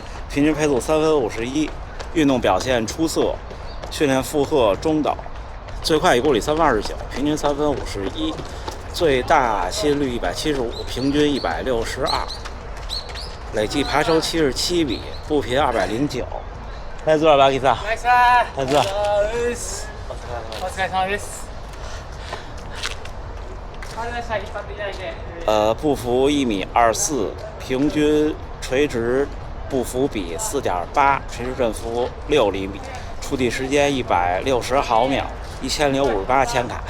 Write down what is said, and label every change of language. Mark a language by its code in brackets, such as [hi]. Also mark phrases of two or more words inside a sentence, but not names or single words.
[zh] 平均配速3分51，运动表现出色，训练负荷中等，最快1公里3分29，平均3分51，最大心率175，平均162，累计爬升77米，步频209。来自巴基斯坦，来自。 [ja] お疲れ様です。 [zh] 步幅1.24米，平均垂直步幅比4.8，垂直振幅6厘米，触地时间160毫秒，1058千卡。